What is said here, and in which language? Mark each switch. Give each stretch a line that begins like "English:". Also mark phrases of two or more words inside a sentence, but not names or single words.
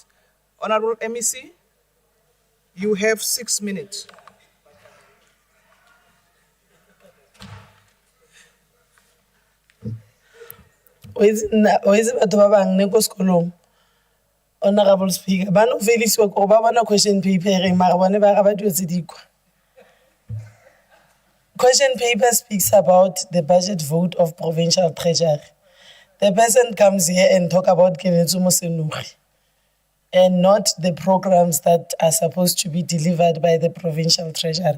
English: Honorable MEC, you have 6 minutes. Honorable Speaker,
Northern Sotho: ba no felisiwa ko ba bona
English: question paper
Northern Sotho: mara bone ba ba dilo tse dikwa.
English: Question paper speaks about the budget vote of Provincial Treasury. The person comes here and talk about Kenetso Mosenuri and not the programs that are supposed to be delivered by the Provincial Treasury.